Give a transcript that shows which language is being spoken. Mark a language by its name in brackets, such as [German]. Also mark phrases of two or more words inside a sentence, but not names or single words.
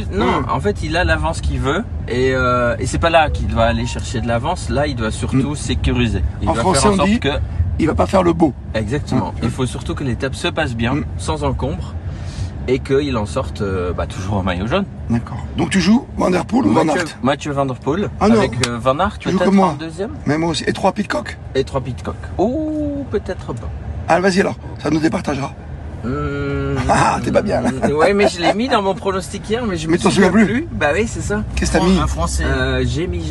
[French] perdu- Non, en fait, il a l'avance qu'il veut et c'est pas là qu'il doit aller chercher de l'avance. Là, il doit surtout sécuriser. Il En doit français, faire en on sorte dit- que Il va pas faire le beau. exactement. Il faut surtout que l'étape se passe bien, sans encombre, et qu'il en sorte toujours en maillot jaune. D'accord. Donc tu joues Van Der Poel ou Van Aert? Mathieu Van Der Poel Ah non. avec Van Aert Tu joues peut-être comme moi. en deuxième Même moi aussi. Et 3 Pitcock. et 3 Pitcock. Ou peut-être pas. Ah, vas-y alors. Ça nous départagera. Ah, t'es pas bien, là. Ouais, mais je l'ai mis dans mon pronostic hier, mais je me Mais t'en souviens souviens plus. Bah oui, c'est ça. Qu'est-ce que t'as mis? Un français. J'ai mis.